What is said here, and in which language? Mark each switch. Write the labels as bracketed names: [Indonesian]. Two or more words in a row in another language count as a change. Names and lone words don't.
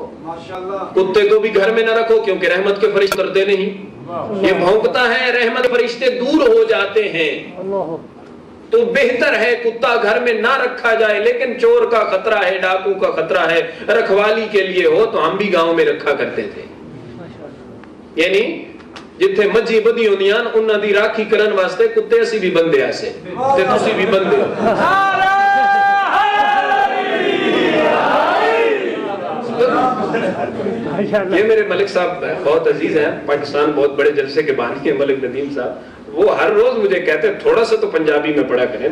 [Urdu] کتے کو بھی گھر میں نہ رکھو، کیونکہ رحمت کے فرشتے کرتے نہیں. یہ بھونکتا ہے، رحمت کے فرشتے دور ہو جاتے ہیں. تو بہتر ہے کتا گھر میں نہ رکھا جائے. لیکن چور کا خطرہ ہے، ڈاکو کا خطرہ ہے، رکھوالی کے لیے ہو تو ہم بھی گاؤں میں رکھا کرتے تھے. [Punjabi] یعنی جتھے مجھی بدی ہونیاں انہاں دی راکھی کرن واسطے کتے اسی بھی بندے ایسے تے تسی بھی بندے ہو. [Urdu] یہ میرے ملک صاحب بہت عزیز ہیں، پاکستان بہت بڑے جلسے کے بانی ہیں ملک ندیم صاحب. وہ ہر روز مجھے کہتے ہیں تھوڑا سا تو پنجابی میں پڑھا کریں.